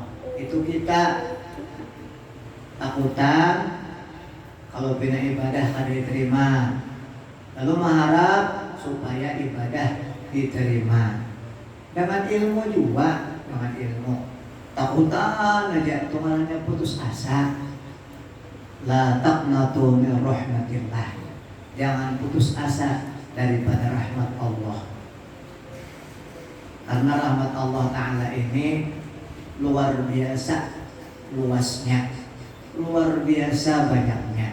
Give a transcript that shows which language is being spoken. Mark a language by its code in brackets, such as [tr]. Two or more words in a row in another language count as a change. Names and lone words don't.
[bjn] Itu kita takutan kalau bina ibadah kada diterima, lalu mengharap supaya ibadah diterima. [id] Dengan ilmu juga, dengan ilmu. Takutan aja tuhannya putus asa. [ar] La taqnatu min rahmatillah. [id] Jangan putus asa daripada rahmat Allah. Karena rahmat Allah Ta'ala ini luar biasa luasnya, luar biasa banyaknya.